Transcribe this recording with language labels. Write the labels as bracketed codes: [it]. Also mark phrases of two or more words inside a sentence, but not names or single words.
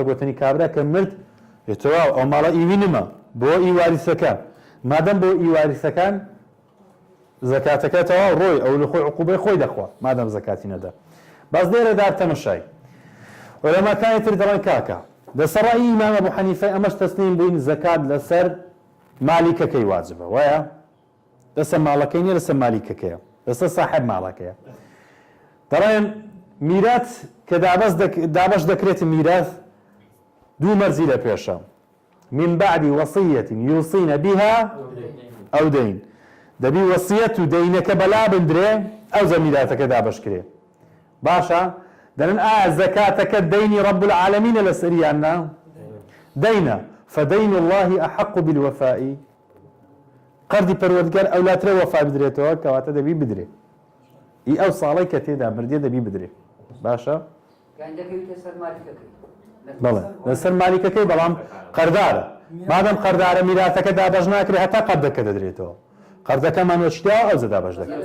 [ckb] گوتنی کابرا کە مرد تەواو ئەو ماڵە ئیوی نمە بۆ ئی واریسەکان مادەم بۆ ئی واریسەکان زەکاتەکە تەواو ڕۆی ئەو لە خۆی عقوبەی خۆی دەخوا مادەم زەکاتی نەدا باز لێرەدا تەماشای عولەماکانی تر دەڵێن کاکە لەسەر ڕای ئیمام ئەبوو حەنیفە ئەمەش تەسلیم بووین زەکات لەسەر مالیکەکەی واجبە وایە لەسەر ماڵەکەی نیە لەسەر مالیکەکەیە لەسەر صاحب ماڵەکەیە دەڵێن میراث کە دابەش دەکرێت میراث دوو مەرزی لە پێشە [ar] من بعد وصية يوصين بها أو [ckb] دين دەبی وەسیەت و دەینەکە بەلا بندرێ ئەو زەمیراتەکە دابەشکرێ باشە دەڵێن ئایا زەکاتەکە دەینی [ar] رب العالمینە [ckb] لەسەریاننا دەینە [ar] فدين الله أحق بالوفاء [ckb] قەردی پەروەردگار ئەولاترە وەفا بدرێتەوە کەواتە دەبی بدرێ ئی ئەو ساڵی کە تێدا مردێ دەبی بدرێ باشە بەڵێ لەسەر مالیکەکەی بەڵام قەردارە مادەم قەردارە میراثەکە دابەش ناکرێت هەتا قەردەکە دەدرێتەوە قەردەکەمان وەچدا ئەو زە دابەش دەکرێت